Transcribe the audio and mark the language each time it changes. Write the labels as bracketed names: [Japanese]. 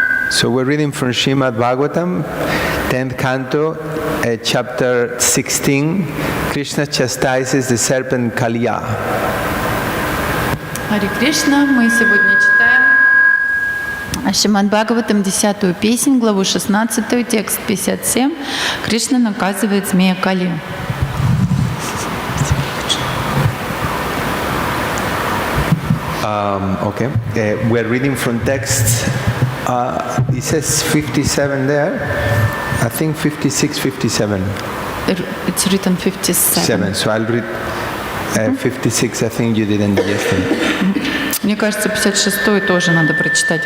[English] So we're reading from Srimad Bhagavatam, 10th canto, chapter 16. Krishna chastises the serpent Kaliya. [Russian] Харе Кришна, мы сегодня читаем Шримад Бхагаватам, 10-ю песнь, главу 16, текст 57. Кришна наказывает змея Кали. [English] Okay, we're reading from text. It says 57 there. I think 56, 57. It's written 57. So I'll read 56. I think you didn't yesterday. [Russian] Мне кажется, 56-й тоже надо прочитать.